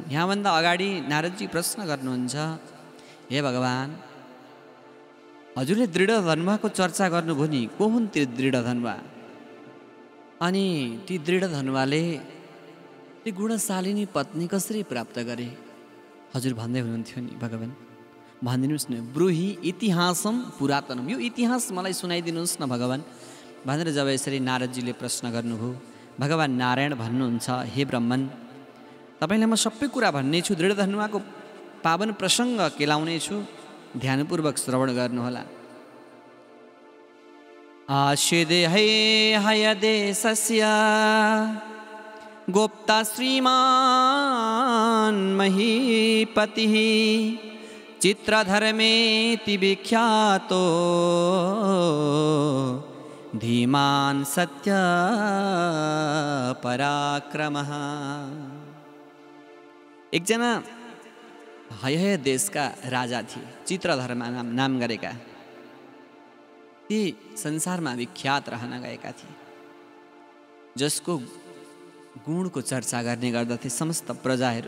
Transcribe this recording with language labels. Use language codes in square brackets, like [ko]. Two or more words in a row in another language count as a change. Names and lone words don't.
[ne] यहाँभन्दा अगाडि नारदजी प्रश्न गर्नुहुन्छ, हे भगवान, हजुरले दृढधनुवाको चर्चा गर्नुभयो नि, को हुन् ती दृढधनुवा? अनि ती दृढधनुवाले ती गुणशालिनी पत्नी कसरी प्राप्त गरे? हजुर भन्दै हुनुहुन्थ्यो नि, भगवान भनिदिनुहोस् न, [sa] ब्रूहि इतिहासम पुरातनम, [ne] यो इतिहास मलाई सुनाइदिनुहोस् न भगवान भनेर जब यसरी नारदजीले प्रश्न गर्नुभयो, भगवान नारायण भन्नुहुन्छ, हे ब्रह्मन, तपाईँलाई म सबै कुरा भन्ने छु, दृढधनुवाको पावन प्रसङ्ग केलाउने छु, ध्यानपूर्वक श्रवण गर्नुहोला। [sa] आशिदे हयदेशस्य गोप्ता श्रीमान् महीपतिः चित्रधर्मेति विख्यातो धीमान् सत्य पराक्रमः। [ne] एकजना हय देशका राजा थिए, चित्रधर्मा नाम गरेका। ती संसारमा विख्यात रहन गएका थिए, जसको गुणको चर्चा गर्ने गर्दथे समस्त प्रजाहरू।